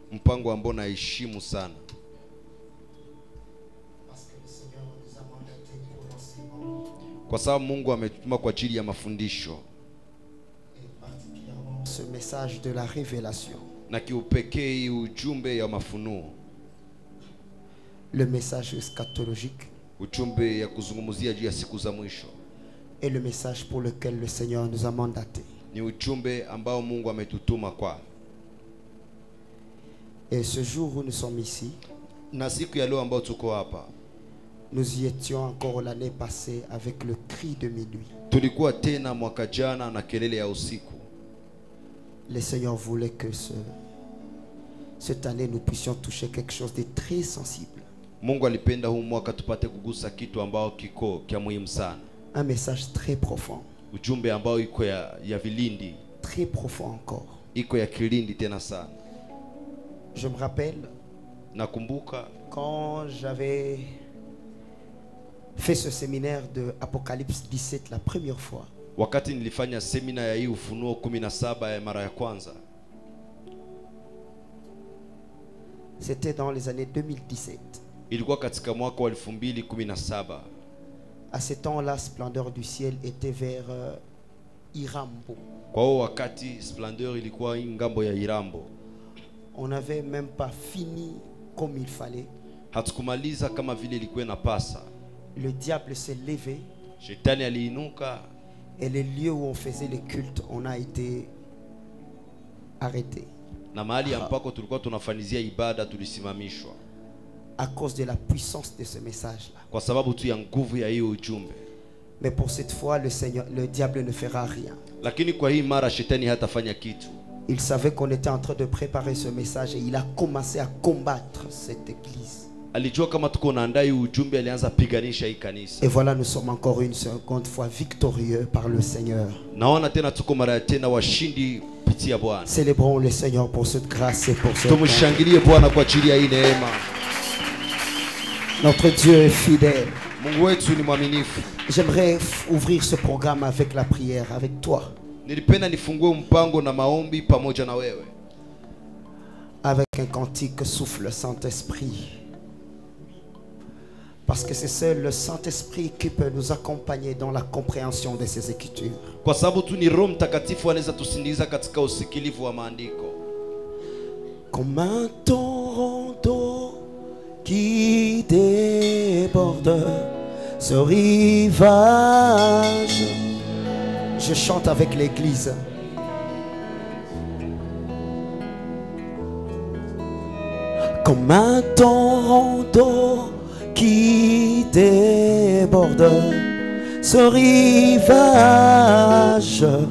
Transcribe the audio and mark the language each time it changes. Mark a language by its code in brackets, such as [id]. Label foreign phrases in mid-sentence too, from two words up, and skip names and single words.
[sw] mpango ambao naheshimu sana. Kwa sababu Mungu ametuma kwa ajili ya mafundisho. [fr] Ce message de la révélation. [sw] Na kiupekee ujumbe ya mafunuo. [fr] Le message eschatologique. [sw] Ujumbe ya kuzungumzia juu ya siku za mwisho. [fr] Et le message pour lequel le Seigneur nous a mandaté. [sw] Ni ujumbe ambao Mungu ametutuma kwa. [fr] Et ce jour où nous sommes ici, [sw] na siku ya leo ambao tuko hapa, [fr] nous y étions encore l'année passée avec le cri de minuit. [sw] Tulikuwa tena mwaka jana na kelele ya usiku. [fr] Le Seigneur voulait que cette année nous puissions toucher quelque chose de très sensible. [sw] Mungu alipenda huu mwaka tupate kugusa kitu ambao kiko kia muhimu sana. [fr] Un message très profond. [sw] Ujumbe ambao iko ya vilindi. [fr] Très profond encore. [sw] Iko ya kilindi tena sana. [fr] Je me rappelle, [sw] nakumbuka [fr] quand j'avais fait ce séminaire de Apocalypse 17 la première fois. [sw] Wakati nilifanya semina ya hii Ufunuo 17 ya mara ya kwanza. [fr] C'était dans les années 2017. [sw] Ilikuwa katika mwaka wa 2017. [fr] À ce temps-là, la splendeur du ciel était vers Irambo. [sw] Kwa hiyo wakati splendeur ilikuwa ngambo ya Irambo. [fr] On n'avait même pas fini comme il fallait. [sw] Hatukumaliza kama vile ilikuwa inapasa. [fr] Le diable s'est levé. [sw] Shetani aliinuka. [fr] Et les lieux où on faisait les cultes, on a été arrêté. [sw] Na mahali ambako tulikuwa tunafanyizia ibada tulisimamishwa. [fr] À cause de la puissance de ce message-là. [sw] Kwa sababu tu ya nguvu ya hiyo ujumbe. [fr] Mais pour cette fois, le diable ne fera rien. [sw] Lakini kwa hii mara shetani hatafanya kitu. [fr] Il savait qu'on était en train de préparer ce message et il a commencé à combattre cette église. [sw] Alijua kama tuko naandaa hii ujumbe, alianza piganisha hii kanisa. [fr] Et voilà, nous sommes encore une seconde fois victorieux par le Seigneur. [sw] Naona tena tuko mara tena washindi kupitia Bwana. [fr] Célébrons le Seigneur pour cette grâce et pour ce temps. [sw] Tumshangilie Bwana kwa ajili ya hii neema. [fr] Notre Dieu est fidèle. [sw] Mungu wetu ni mwaminifu. [fr] J'aimerais ouvrir ce programme avec la prière avec toi. [sw] Nilipenda nifungue mpango na maombi pamoja na wewe. [fr] Avec un cantique Souffle Saint-Esprit. Parce que c'est seul le Saint-Esprit qui peut nous accompagner dans la compréhension de ces écritures. [sw] Kwa sababu tu ni Roho Mtakatifu anaweza tusindikiza katika usikilivu wa maandiko. [fr] Comme un torrent d'eau qui déborde ce rivage. Je chante avec l'église. Comme un torrent d'eau qui déborde ce rivage.